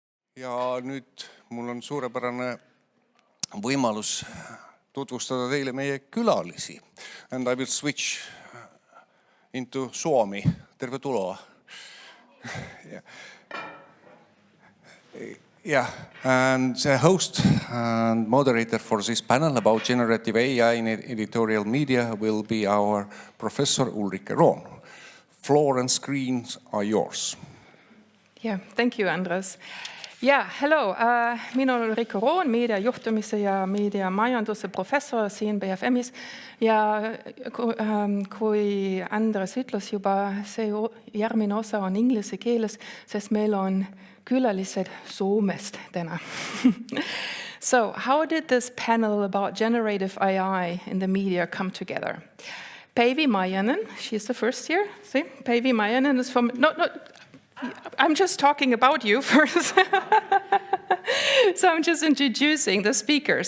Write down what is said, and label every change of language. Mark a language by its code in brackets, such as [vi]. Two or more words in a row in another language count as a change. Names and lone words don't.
[et] Ja nüüd mul on suurepärane võimalus tutvustada teile meie külalisi. [en] And I will switch into suomi. [fi] Tervetuloa. [en] Yeah, and the host and moderator for this panel about generative AI in editorial media will be our professor Ulrike Rohn. Floor and screens are yours. Yeah, thank you, Andres. Yeah, hello. [et] Mina olen Ulrike Rohn, meediajuhtimise ja meediamajanduse professor siin BFM-is. Ja kui Andres ütles juba, see järgmine osa on inglise keeles, sest meil on külalised Soomest täna. [en] So, how did this panel about generative AI in the media come together? Päivi Maijanen, she's the first here. See, Päivi Maijanen is from... I'm just talking about you first. So I'm just introducing the speaker.